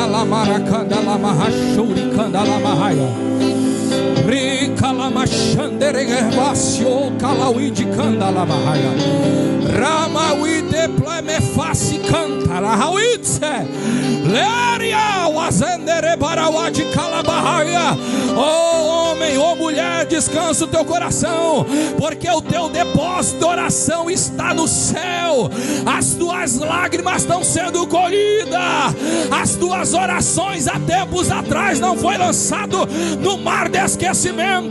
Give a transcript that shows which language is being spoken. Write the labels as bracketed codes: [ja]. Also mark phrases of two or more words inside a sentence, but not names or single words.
[pt] maracandala mahashuri candala mahaya. Ricala machandere gervasio calauide candala mahaya. Ramawide pleme face cantara hawitse. Leria wazendere barawadi calabahaya. Oh homem, oh mulher, descansa o teu coração, porque o teu depósito de oração está no céu. As tuas lágrimas estão sendo colhidas. As tuas orações há tempos atrás não foi lançado no mar de esquecimento.